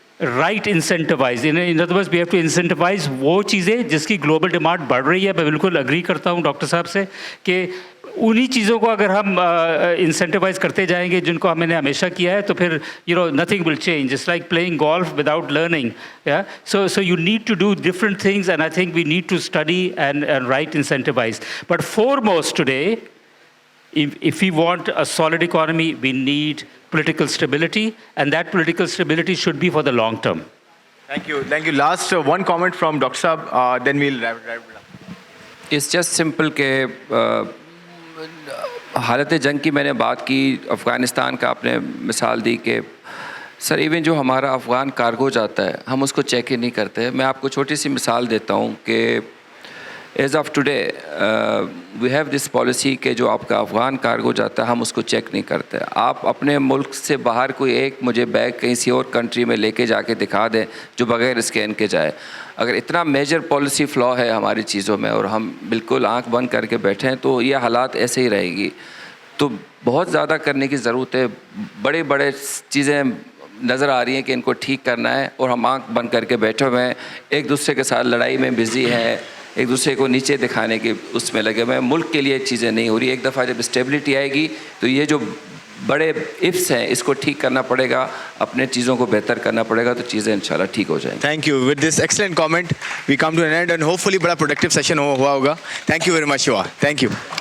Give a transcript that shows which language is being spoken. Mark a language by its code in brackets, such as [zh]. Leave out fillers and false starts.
[en] right incentivize, in other words we have to incentivize [hi] वो चीज़ें जिसकी ग्लोबल डिमांड बढ़ रही है. मैं बिल्कुल अग्री करता हूँ डॉक्टर साहब से कि उन्हीं चीज़ों को अगर हम इंसेंटिवाइज करते जाएंगे जिनको हमने हमेशा किया है, तो फिर [en] Nothing will change. It's like playing golf without learning. So you need to do different things, and I think we need to study and right incentivize. But foremost today, if we want a solid economy, we need political stability, and that political stability should be for the long term. Thank you. Last one comment from Dr. Saab, then we'll wrap it up. It's just simple [hi] कि हालत जंग की मैंने बात की, अफ़गानिस्तान का आपने मिसाल दी कि सर इवन जो हमारा अफ़गान कार्गो जाता है हम उसको चेक ही नहीं करते. मैं आपको छोटी सी मिसाल देता हूँ कि [en] as of today we have this policy [hi] कि जो आपका अफ़गान कार्गो जाता है हम उसको चेक नहीं करते. आप अपने मुल्क से बाहर कोई एक मुझे बैग किसी और कंट्री में लेके जाके दिखा दें जो बग़ैर स्कैन के जाए. अगर इतना मेजर पॉलिसी फ्लॉ है हमारी चीज़ों में और हम बिल्कुल आंख बंद करके बैठे हैं तो ये हालात ऐसे ही रहेगी. तो बहुत ज़्यादा करने की ज़रूरत है. बड़े बड़े चीज़ें नज़र आ रही हैं कि इनको ठीक करना है और हम आंख बंद करके बैठे हुए हैं, एक दूसरे के साथ लड़ाई में बिज़ी हैं, एक दूसरे को नीचे दिखाने के उसमें लगे हुए हैं. मुल्क के लिए चीज़ें नहीं हो रही. एक दफ़ा जब स्टेबिलिटी आएगी तो ये जो बड़े इफ्स हैं इसको ठीक करना पड़ेगा, अपने चीज़ों को बेहतर करना पड़ेगा, तो चीज़ें इंशाल्लाह ठीक हो जाएंगी. [en] Thank you. With this excellent comment, we come to an end and hopefully [hi] बड़ा [en] productive session [hi] हुआ होगा. [en] Thank you very much, Shiva. Thank you.